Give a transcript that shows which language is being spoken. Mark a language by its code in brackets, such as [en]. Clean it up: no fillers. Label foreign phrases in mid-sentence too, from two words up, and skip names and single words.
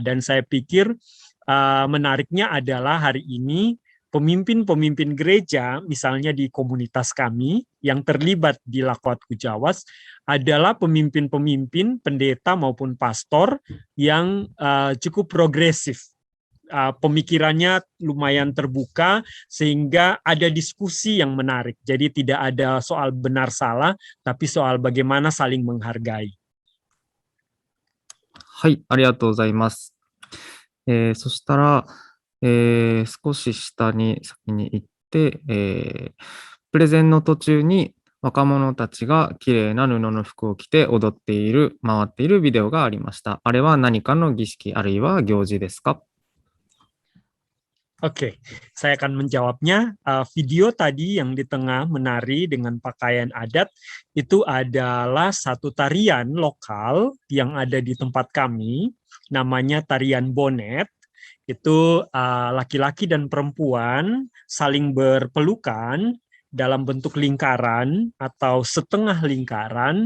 [id] Dan saya pikir menariknya adalah hari ini pemimpin-pemimpin gereja, misalnya di komunitas kami yang terlibat di Lakwat Kujawas, adalah pemimpin-pemimpin, pendeta maupun pastor yang cukup progresif. Pemikirannya lumayan terbuka sehingga ada diskusi yang menarik. Jadi tidak ada soal benar salah, tapi soal bagaimana saling menghargai. [ja] はい、ありがとうございます。そしたら、少し下に先に行って、プレゼンの途中に若者たちが綺麗な布の服を着て踊っている、回っているビデオがありました。あれは何かの儀式あるいは行事ですか？ [id] Oke, saya akan menjawabnya. Video tadi yang di tengah menari dengan pakaian adat itu adalah satu tarian lokal yang ada di tempat kami, namanya tarian bonet. Itu laki-laki dan perempuan saling berpelukan dalam bentuk lingkaran atau setengah lingkaran.